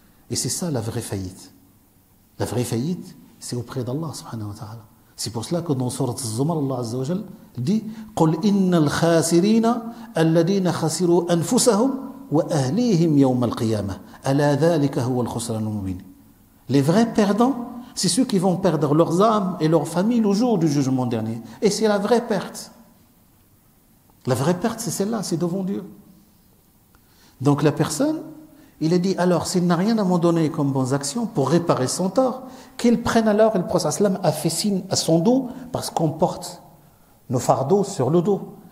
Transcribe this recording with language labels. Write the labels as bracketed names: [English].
[French] Et c'est ça la vraie faillite. La vraie faillite, c'est auprès d'Allah subhanahu wa ta'ala. C'est pour cela que dans Surat Az-Zumar, Allah azza wa jalla dit [Arabic] قُلْ إِنَّ الْخَاسِرِينَ الَّذِينَ خَسِرُوا أَنفُسَهُمْ وَأَهْلِيهِمْ يَوْمَ الْقِيَامَةِ أَلَا ذَلِكَ هُوَ الْخُسْرَانُ الْمُبِينُ. [French] Les vrais perdants, c'est ceux qui vont perdre leurs âmes et leurs familles le jour du jugement dernier. Et c'est la vraie perte. La vraie perte, c'est celle-là, c'est devant Dieu. Donc la personne, il a dit, alors s'il n'a rien à m'en donner comme bonnes actions pour réparer son tort, qu'il prenne alors, et le prophète sallam a fait signe à son dos, parce qu'on porte nos fardeaux sur le dos.